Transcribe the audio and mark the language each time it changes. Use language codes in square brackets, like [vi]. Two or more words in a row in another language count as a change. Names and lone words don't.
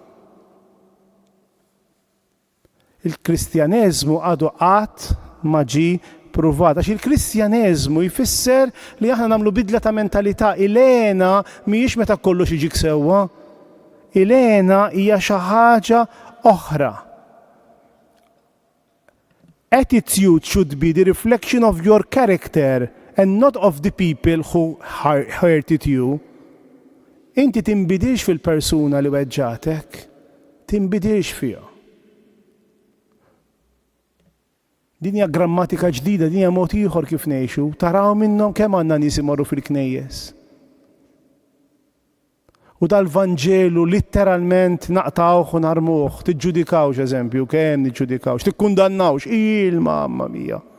[mt] Il-Kristjaneżmu għadu qatt ma ġie pruvat. Għax il-Kristjaneżmu jfisser li aħna nagħmlu bidla ta' mentalità. Ilena mhijiex meta kollox jiġik sewwa. Ilena hija xi ħaġa oħra. [en] Attitude should be the reflection of your character and not of the people who hurted you. [mt] Inti tinbidilx fil-persuna li weġġatek, tinbidilx fiha. Din hija grammatika ġdida, din hija mod ieħor kif ngħixu, taraw minnhom kemm għandna nies imorru fil-knejjes. U dal-Vanġelu litteralment naqtawh u narmuh, tiġġudikawx eżempju, kemm niġġudikawx, tikkundannawx, [it] mamma mija.